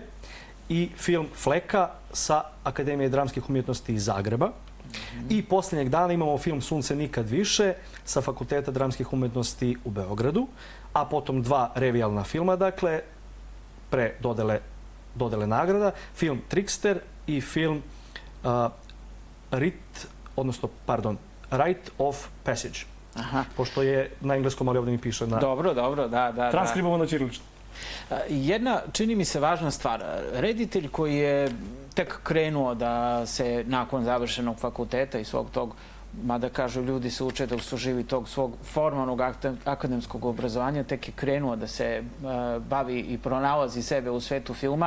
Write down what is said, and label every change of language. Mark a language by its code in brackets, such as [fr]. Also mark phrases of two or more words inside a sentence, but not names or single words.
[sr] I film Fleka sa Akademije dramskih umjetnosti iz Zagreba. I posljednjeg dana imamo film Sunce nikad više sa Fakulteta dramskih umjetnosti u Beogradu. A potom 2 revijalna filma, dakle, pre dodele nagrada. Film Trickster i film Rite of Passage. Pošto je na engleskom, ali ovdje mi piše na... Dobro, da. Transkribovano ćirilično. Jedna, čini mi se, važna stvar. Reditelj koji je tek krenuo da se nakon završenog fakulteta i svog tog, mada kažu ljudi se uče dok su živi, tog svog formalnog akademskog obrazovanja, tek je krenuo da se bavi i pronalazi sebe u svetu filma.